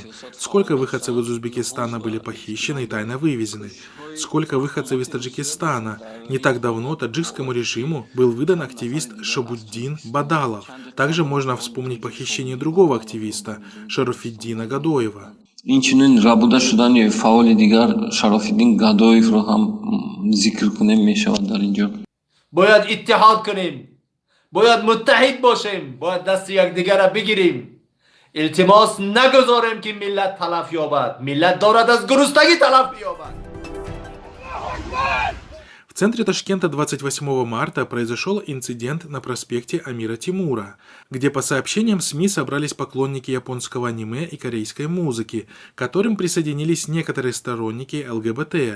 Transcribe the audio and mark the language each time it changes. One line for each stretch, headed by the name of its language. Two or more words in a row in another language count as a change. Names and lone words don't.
Russian: Сколько выходцев из Узбекистана были похищены и тайно вывезены? Сколько выходцев из Таджикистана? Не так давно таджикскому режиму был выдан активист Шабуддин Бадалов. Также можно вспомнить похищение другого активиста, Шарафиддина Гадоева.
Persian: اینچنین ربوده شدن فعال دیگر شراف‌الدین گدایف رو هم ذکر کنیم میشود در اینجا. باید اتحاد کنیم، باید متحد باشیم، باید دست یکدیگر را بگیریم. التماس نگذاریم که ملت تلف یابد. ملت دارد از گرسنگی تلف یابد.
Russian: В центре Ташкента 28 марта произошел инцидент на проспекте Амира Тимура, где по сообщениям СМИ собрались поклонники японского аниме и корейской музыки, к которым присоединились некоторые сторонники ЛГБТ.